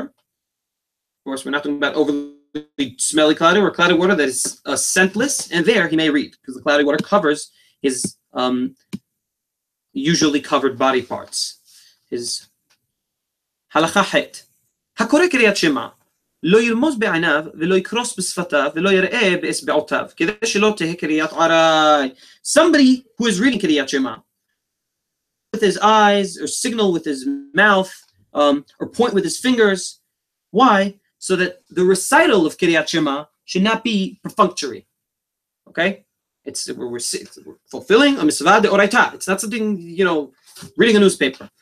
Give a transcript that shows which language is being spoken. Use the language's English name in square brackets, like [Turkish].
[English] Of course, we're not talking about overly smelly cloudy or cloudy water that is scentless, and there he may read, because the cloudy water covers his usually covered body parts. His halakha het. Hakore Keriyat Shema. [Hebrew] לא ירמוז בעיניו ולא יקרוס בשפתיו ולא יראה באצבעותיו כדי שלא תהא קריאת עראי. [English] Somebody who is reading Keriyat Shema with his eyes, or signal with his mouth, or point with his fingers. Why? So that the recital of Keriyat Shema should not be perfunctory. Okay? We're fulfilling a mitzvah deoraita. It's not something, reading a newspaper.